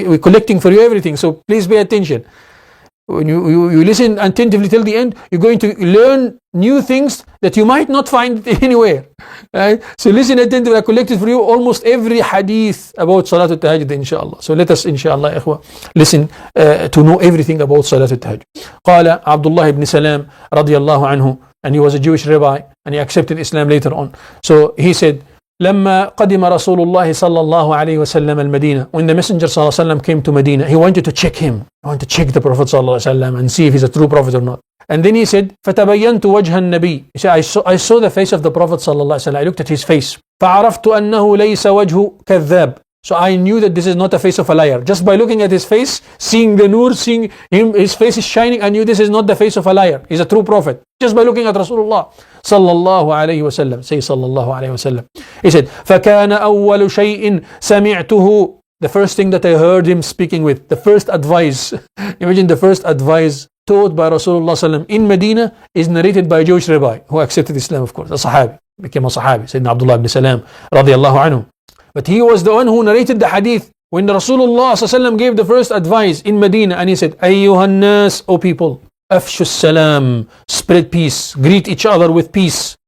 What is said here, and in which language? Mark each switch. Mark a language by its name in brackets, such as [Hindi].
[English] We're collecting for you everything, so please pay attention. When you listen attentively till the end, you're going to learn new things that you might not find anywhere. Right? So listen attentively. I collected for you almost every hadith about Salatul Tahajjud, inshallah. So let us, inshallah, ikhwa, listen to know everything about Salatul Tahajjud. [Arabic] قال [English] Abdullah ibn Salam radiyallahu anhu, and he was a Jewish rabbi, and he accepted Islam later on. So he said, [Arabic] لما قدم رسول الله صلى الله عليه وسلم المدينة. [English] When the Messenger صلى الله عليه وسلم came to Medina, he wanted to check him. He wanted to check the Prophet صلى الله عليه وسلم and see if he's a true prophet or not. And then he said, [Arabic] فتبينت وجه النبي. [English] He said, I saw the face of the Prophet صلى الله عليه وسلم. I looked at his face. [Arabic] فعرفت أنه ليس وجه كذاب. [English] So I knew that this is not a face of a liar. Just by looking at his face, seeing the nur, seeing him, his face is shining, I knew this is not the face of a liar. He's a true prophet. Just by looking at Rasulullah sallallahu alayhi wa sallam. Say sallallahu alayhi wa sallam. He said, [Arabic] فَكَانَ أَوَّلُ شَيْءٍ سَمِعْتُهُ. [English] The first thing that I heard him speaking with, the first advice, imagine the first advice taught by Rasulullah sallam in Medina is narrated by a Jewish rabbi who accepted Islam, of course, a Sahabi, became a Sahabi, Sayyidina Abdullah ibn Salam radiyallahu anhu. But he was the one who narrated the hadith when Rasulullah ﷺ gave the first advice in Medina, and he said, [Arabic] أَيُّهَا النَّاسِ, [English] O people, [Arabic] أَفْشُوا السَّلَامِ, [English] spread peace, greet each other with peace.